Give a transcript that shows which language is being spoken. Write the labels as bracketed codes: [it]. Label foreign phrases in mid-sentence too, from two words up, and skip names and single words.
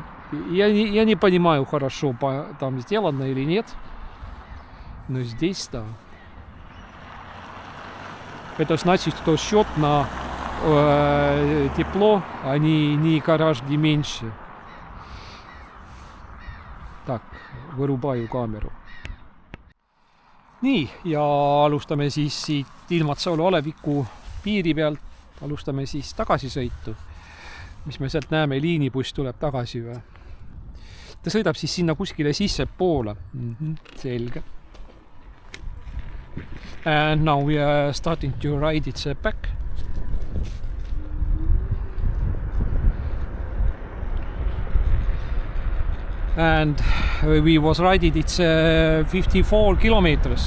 [ru] Я не понимаю хорошо, там сделано или нет. Но здесь, да. Это значит, что счет на тепло, они не гораздо меньше. Tak, võrupäju kaameru. [et] Nii, ja alustame siis siit Ilmatsalu aleviku piiri pealt. Alustame siis tagasisõitu. Mis me sealt näeme, liinibuss tuleb tagasi või? Ta sõidab siis sinna kuskile sisse poole. Selge. [en] And now we are starting to ride it back. And we was riding it's 54 kilometers.